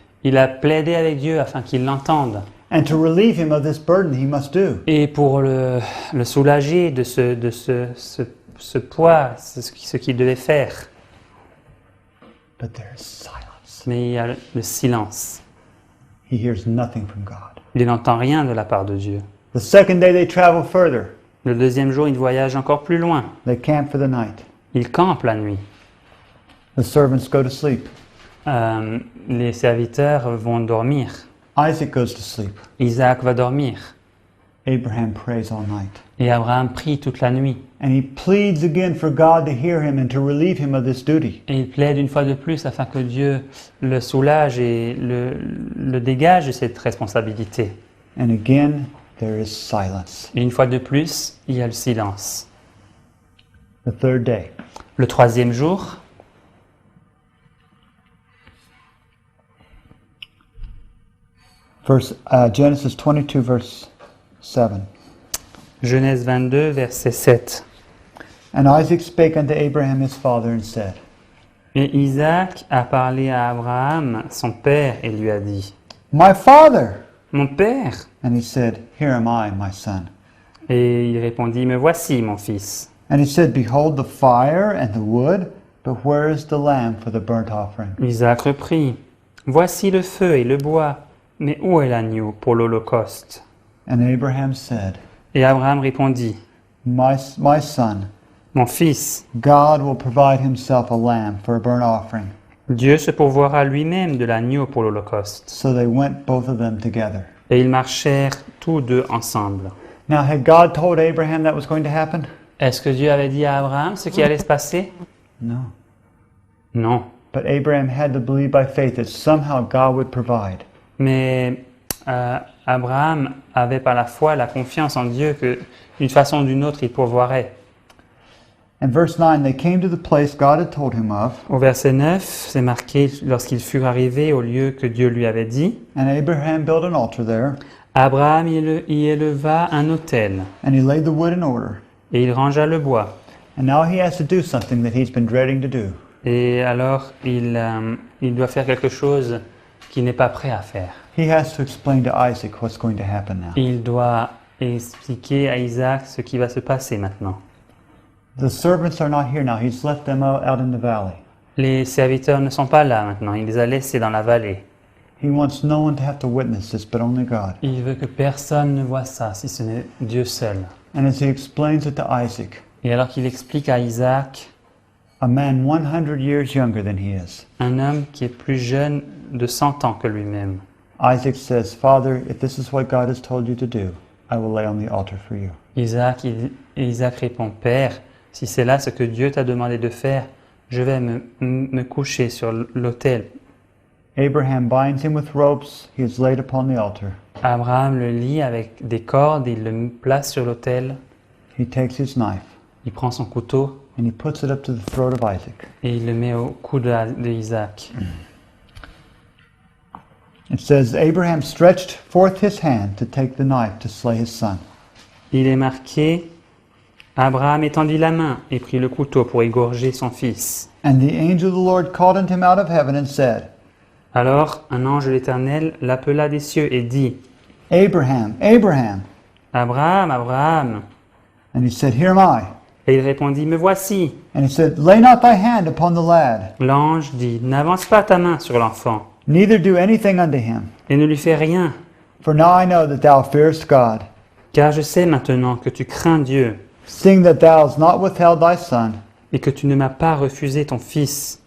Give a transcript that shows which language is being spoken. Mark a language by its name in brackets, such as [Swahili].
[French] Il a plaidé avec Dieu afin qu'il l'entende. [English] and to relieve him of this burden he must do. [French] Et pour le soulager de ce poids, ce qu'il devait faire. [English] But there is silence. [French] Mais il y a le silence. [English] He hears nothing from God. [French] Il n'entend rien de la part de Dieu. [English] The second day they travel further. [French] Le deuxième jour, il voyage encore plus loin. [English] They camp for the night. [French] Il campe la nuit. [English] The servants go to sleep. [French] Les serviteurs vont dormir. [English] Isaac goes to sleep. [French] Isaac va dormir. [English] Abraham prays all night. [French] Et Abraham prie toute la nuit. [English] And he pleads again for God to hear him and to relieve him of this duty. [French] Et il plaide une fois de plus afin que Dieu le soulage et le dégage de cette responsabilité. [English] And again, there is silence. [French] Et une fois de plus, il y a le silence. [English] The third day. [French] Le troisième jour, [English] Genesis 22, verse 7. [French] Genèse 22, verset 7. [English] And Isaac spake unto Abraham his father and said, [French] Et Isaac a parlé à Abraham, son père, et lui a dit, [English] My father! [French] Mon père! [English] And he said, Here am I, my son. [French] Et il répondit, Me voici, mon fils. [English] And he said, Behold the fire and the wood, but where is the lamb for the burnt offering? [French] Isaac reprit, Voici le feu et le bois, mais où est l'agneau pour l'holocauste? [English] And Abraham said, [French] Et Abraham répondit, [English] My son, [French] Mon fils, [English] God will provide himself a lamb for a burnt offering. [French] Dieu se pourvoira lui-même de l'agneau pour l'holocauste. [English] So they went both of them together. [French] Et ils marchèrent tous deux ensemble. [English] Now, had God told Abraham that was going to happen? [French] Est-ce que Dieu avait dit à Abraham ce qui allait se passer? [English] No. [French] Non. [English] But Abraham had to believe by faith that somehow God would provide. [French] Mais Abraham avait par la foi la confiance en Dieu que d'une façon ou d'une autre il pourvoirait. [English] In verse 9, they came to the place God had told him of, [French] Au verset 9, c'est marqué lorsqu'ils furent arrivés au lieu que Dieu lui avait dit, [English] and Abraham built an altar there, [French] Abraham y éleva un autel [English] and he laid the wood in order. [French] et il rangea le bois. [English] And now he has to do something that he's been dreading to do. [French] Et alors il doit faire quelque chose qu'il n'est pas prêt à faire. [English] He has to explain to Isaac what's going to happen now. [French] Il doit expliquer à Isaac ce qui va se passer maintenant. [English] The servants are not here now. He's left them out in the valley. [French] Les serviteurs ne sont pas là maintenant, il les a laissés dans la vallée. [English] He wants no one to have to witness this but only God. [French] Il veut que personne ne voie ça, si ce n'est Dieu seul. [English] And as he explains it to Isaac, [French] Et alors qu'il explique à Isaac, [English] a man 100 years younger than he is, [French] un homme qui est plus jeune de 100 ans que lui-même, [English] Isaac says, Father, if this is what God has told you to do, I will lay on the altar for you. [French] Isaac répond, Père, si c'est là ce que Dieu t'a demandé de faire, je vais me coucher sur l'autel. [English] Abraham binds him with ropes. He is laid upon the altar. [French] Abraham le lie avec des cordes, il le place sur l'autel, [English] He takes his knife [French] il prend son couteau [English] and he puts it up to the throat of Isaac. [French] et il le met au cou de Isaac. [English] It says, Abraham stretched forth his hand to take the knife to slay his son. [French] Il est marqué, Abraham étendit la main et prit le couteau pour égorger son fils. [English] And the angel of the Lord called unto him out of heaven and said, [French] Alors un ange de l'Éternel l'appela des cieux et dit, [English] Abraham, Abraham. [French] Abraham, Abraham. [English] And he said, Here am I. [French] Et il répondit, Me voici. [English] And he said, Lay not thy hand upon the lad, [French] L'ange dit, N'avance pas ta main sur l'enfant [English] neither do anything unto him. [French] et ne lui fais rien, [English] For now I know that thou fearest God, [French] car je sais maintenant que tu crains Dieu [English] seeing that thou hast not withheld thy son, [French] et que tu ne m'as pas refusé ton fils,